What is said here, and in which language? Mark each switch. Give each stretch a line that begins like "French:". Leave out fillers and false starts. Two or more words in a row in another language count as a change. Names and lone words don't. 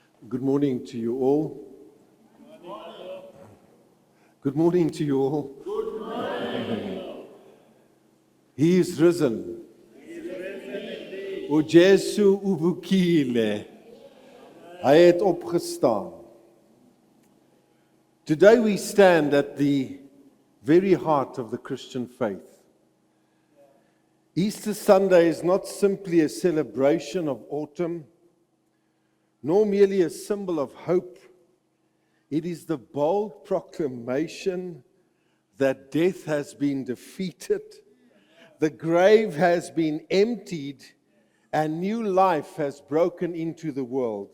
English: Good morning to you all. Good morning to you all. He is risen.
Zulu: O Jesu uvukile.
Afrikaans: Hy het opgestaan.
English: Today we stand at the very heart of the Christian faith. Easter Sunday is not simply a celebration of autumn, nor merely a symbol of hope. It is the bold proclamation that death has been defeated, the grave has been emptied, and new life has broken into the world.